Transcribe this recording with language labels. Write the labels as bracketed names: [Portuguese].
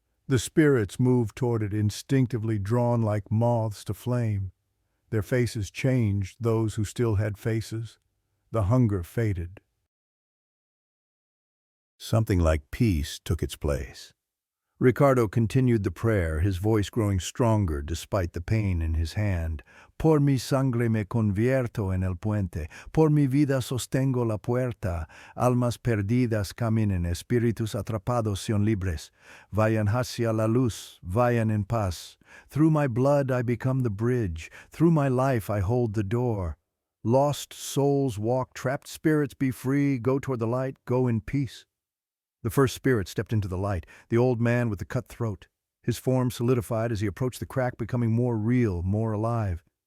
[English] The spirits moved toward it, instinctively drawn like moths to flame. Their faces changed, those who still had faces. The hunger faded. Something like peace took its place. Ricardo continued the prayer, his voice growing stronger despite the pain in his hand. [Spanish] "Por mi sangre me convierto en el puente, por mi vida sostengo la puerta, almas perdidas caminen, espíritus atrapados sean libres, vayan hacia la luz, vayan en paz. [English] Through my blood I become the bridge, through my life I hold the door. Lost souls walk, trapped spirits be free, go toward the light, go in peace." The first spirit stepped into the light, the old man with the cut throat. His form solidified as he approached the crack, becoming more real, more alive.